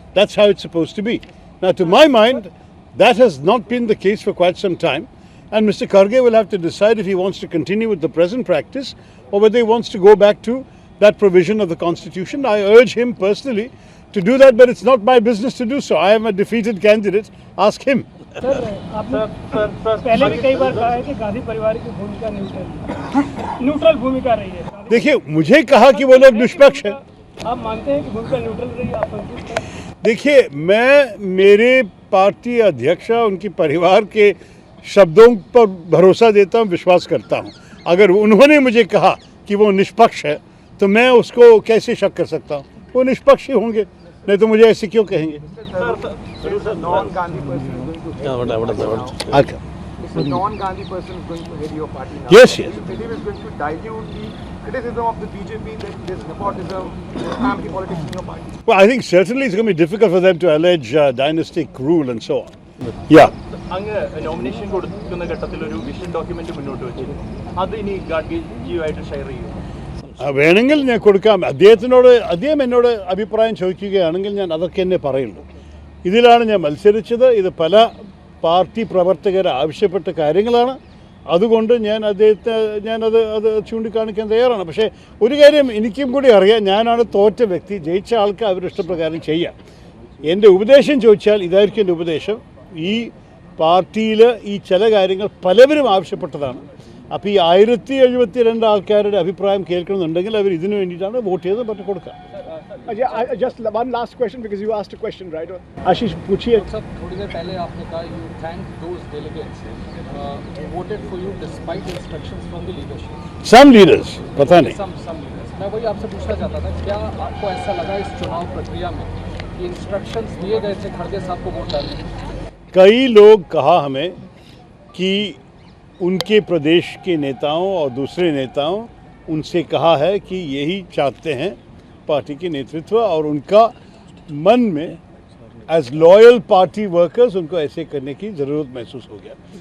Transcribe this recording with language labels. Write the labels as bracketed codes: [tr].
[en] That's how it's supposed to be. Now, to my mind, that has not been the case for quite some time. And Mr. Kharge will have to decide if he wants to continue with the present practice or whether he wants to go back to that provision of the Constitution. I urge him personally to do that, but it's not my business to do so. I am a defeated candidate. Ask him. [hi] Sir आपने पहले भी कई बार कहा है कि गांधी परिवार की भूमिका न्यूट्रल भूमिका रही है। देखिए, मुझे कहा कि वो लोग निष्पक्ष हैं। आप मानते हैं कि भूमिका न्यूट्रल रही है, आप संतुष्ट हैं? देखिए, मैं मेरे पार्टी अध्यक्ष उनके परिवार के शब्दों पर भरोसा देता हूँ, विश्वास करता हूँ। अगर उन्होंने मुझे कहा कि वो निष्पक्ष है तो मैं उसको कैसे शक कर सकता हूँ? वो निष्पक्ष ही होंगे, नहीं तो मुझे ऐसे क्यों कहेंगे? [en] Non-Gandhi person is going to [hi] अच्छा, [en] non-Gandhi person is going to head your party now. Yes, Do yes. you believe it's going to dilute the criticism of the BJP that there's nepotism, there's family politics in your party? well, I think certainly it's going to be difficult for them to allege dynastic rule and so on. Yeah. [ml] അങ്ങ് nomination കൊടുക്കുന്ന ഘട്ടത്തിൽ ഒരു vision document മുന്നോട്ട് വെച്ചു. അത് ഇനി ഗാഡ്ഗിജിയുമായിട്ട് share ചെയ്യും. വേണമെങ്കിൽ ഞാൻ കൊടുക്കാം. അദ്ദേഹം എന്നോട് അഭിപ്രായം ചോദിക്കുകയാണെങ്കിൽ ഞാൻ അതൊക്കെ എന്നെ പറയുള്ളൂ. ഇതിലാണ് ഞാൻ മത്സരിച്ചത്. ഇത് പല പാർട്ടി പ്രവർത്തകർ ആവശ്യപ്പെട്ട കാര്യങ്ങളാണ്. അതുകൊണ്ട് ഞാനത് ചൂണ്ടിക്കാണിക്കാൻ തയ്യാറാണ്. പക്ഷേ ഒരു കാര്യം എനിക്കും കൂടി അറിയാം, ഞാനാണ് തോറ്റ വ്യക്തി. ജയിച്ച ആൾക്ക് അവരുടെ ഇഷ്ടപ്രകാരം ചെയ്യാം. എൻ്റെ ഉപദേശം ചോദിച്ചാൽ ഇതായിരിക്കും എൻ്റെ ഉപദേശം. ഈ പാർട്ടിയിൽ ഈ ചില കാര്യങ്ങൾ പലവരും ആവശ്യപ്പെട്ടതാണ്. അപ്പോൾ ഈ 1072 ആൾക്കാരുടെ അഭിപ്രായം കേൾക്കണമെന്നുണ്ടെങ്കിൽ അവർ ഇതിനു വേണ്ടിയിട്ടാണ് വോട്ട് ചെയ്ത് പറ്റി കൊടുക്കുക. [en] Just one last question because you asked a question, right? [hi] आशीष पूछिए. सर, थोड़ी देर पहले आपने कहा [en] you thanked those delegates who voted for you despite instructions from the leadership. Some leaders, [hi] पता नहीं. [en] Some leaders. [hi] मैं वही आपसे पूछना चाहता था, क्या आपको ऐसा लगा इस चुनाव प्रक्रिया में कि इंस्ट्रक्शंस दिए गए थे खड़गे साहब को वोट डालने? कई लोग कहा हमें कि उनके प्रदेश के नेताओं और दूसरे नेताओं उनसे कहा है कि यही चाहते हैं पार्टी के नेतृत्व और उनका मन में एज लॉयल पार्टी वर्कर्स उनको ऐसे करने की ज़रूरत महसूस हो गया.